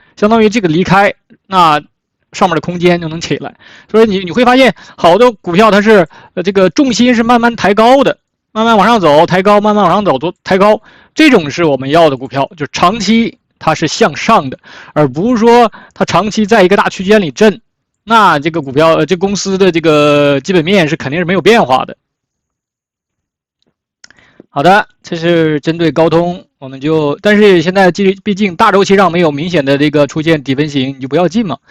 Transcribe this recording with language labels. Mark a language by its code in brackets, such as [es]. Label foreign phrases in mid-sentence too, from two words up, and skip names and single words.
[zh] 相當於這個離開，那上面的空間就能起來。所以你會發現，好多股票它是這個重心是慢慢抬高的，慢慢往上走，抬高，慢慢往上走，抬高，這種是我們要的股票，就是長期它是向上的，而不是說它長期在一個大區間裡震，那這個股票這公司的這個基本面是肯定是沒有變化的。好的，這是針對高通，我們但是現在畢竟大週期上沒有明顯的這個出現底分型，你就不要進嘛。